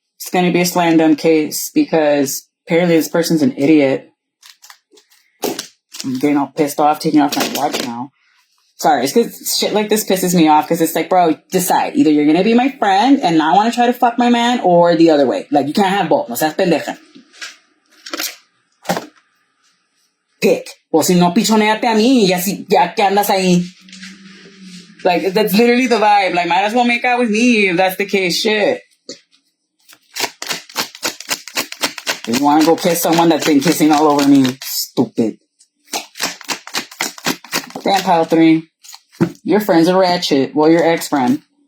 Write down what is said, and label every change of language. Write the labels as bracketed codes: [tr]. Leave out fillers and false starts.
[en] It's going to be a slam dunk case because apparently this person's an idiot. I'm getting all pissed off, taking off my watch now. Sorry, it's because shit like this pisses me off because it's like, bro, decide. Either you're going to be my friend and not want to try to fuck my man, or the other way. Like, you can't have both. [es] No seas pendeja. [en] Pick. [es] O si no, pichoneate a mí y ya que andas ahí. [en] Like, that's literally the vibe. Like, might as well make out with me if that's the case. Shit. If you want to go kiss someone that's been kissing all over me, stupid. Damn, pile 3. Your friend's a ratchet. Well, your ex-friend.